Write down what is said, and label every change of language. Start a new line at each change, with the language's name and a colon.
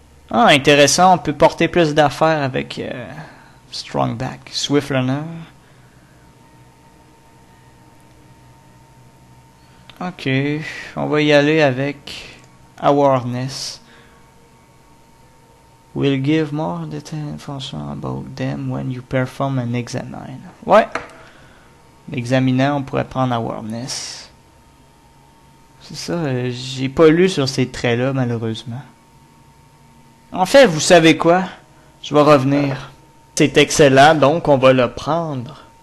French: Ah, intéressant, on peut porter plus d'affaires avec Strong Back. Swift Runner. Ok, on va y aller avec Awareness.
English: Will give more detailed information about them when you perform an examine.
French: Ouais. L'examinant, on pourrait prendre Awareness. C'est ça, j'ai pas lu sur ces traits-là, malheureusement. En fait, vous savez quoi? Je vais revenir. C'est excellent, donc on va le prendre.